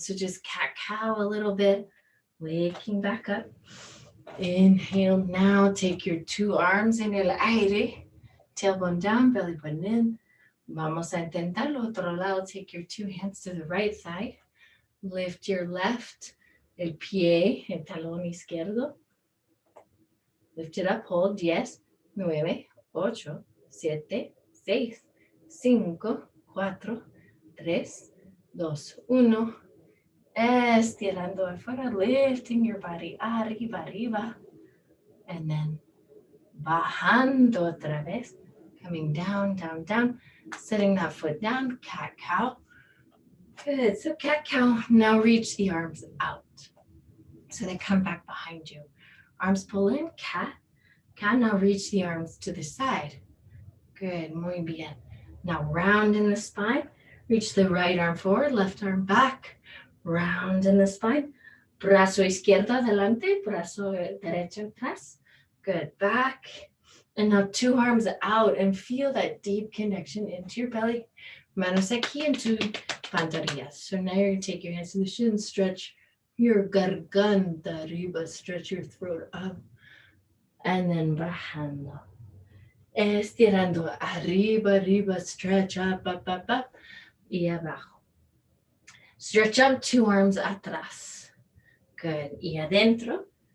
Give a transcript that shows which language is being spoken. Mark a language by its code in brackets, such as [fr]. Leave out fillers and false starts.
[en] So just cat-cow a little bit. Waking back up. Inhale. Now take your 2 arms [es] en el aire. [en] Tailbone down, belly button in. [es] Vamos a intentarlo. Otro lado. [en] Take your 2 hands to the right thigh. Lift your left. [es] El pie, el talón izquierdo. [en] Lift it up. Hold. 10, 9, 8, 7, 6, 5, 4, 3, 2, 1. [es] Estirando afuera, [en] lifting your body [es] arriba, arriba. [en] And then [es] bajando otra vez. [en] Coming down, down, down. Setting that foot down, cat-cow. Good. So cat-cow. Now reach the arms out. So they come back behind you. Arms pull in, cat. Cat, now reach the arms to the side. Good. [es] Muy bien. [en] Now round in the spine. Reach the right arm forward, left arm back. Round in the spine. [es] Brazo izquierdo adelante, brazo derecho atrás. [en] Good. Back. And now 2 arms out and feel that deep connection into your belly. [es] Manos aquí into pantorrillas. [en] So now you're going to take your hands to the shins, stretch your garganta arriba, stretch your throat up. And then [es] bajando. Estirando arriba, arriba, [en] stretch up, up, up, up. [es] Y abajo. [en] Stretch up, 2 arms atrás. Good. [es] Y adentro.